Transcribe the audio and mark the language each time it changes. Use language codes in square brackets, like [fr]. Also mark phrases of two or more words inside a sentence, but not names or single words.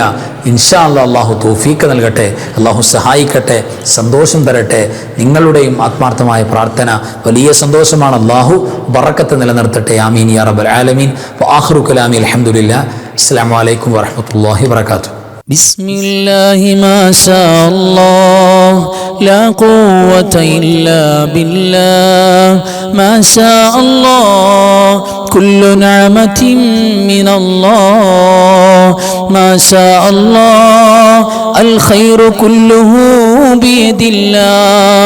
[ar] إن شاء الله [ml] അല്ലാഹു തൗഫീഖ് നൽകട്ടെ, അല്ലാഹു സഹായിക്കട്ടെ, സന്തോഷം തരട്ടെ. നിങ്ങളുടെയും ആത്മാർത്ഥമായ പ്രാർത്ഥന വലിയ സന്തോഷമാണ്. അല്ലാഹു ബറക്കത്ത് നിലനിർത്തട്ടെ. [ar] آمين يا رب العالمين. وآخر كلامي الحمد لله. السلام عليكم ورحمة الله وبركاته. بسم الله ما شاء الله لا قوة إلا بالله ما شاء الله كل نعمة من الله ما شاء الله الخير كله بيد الله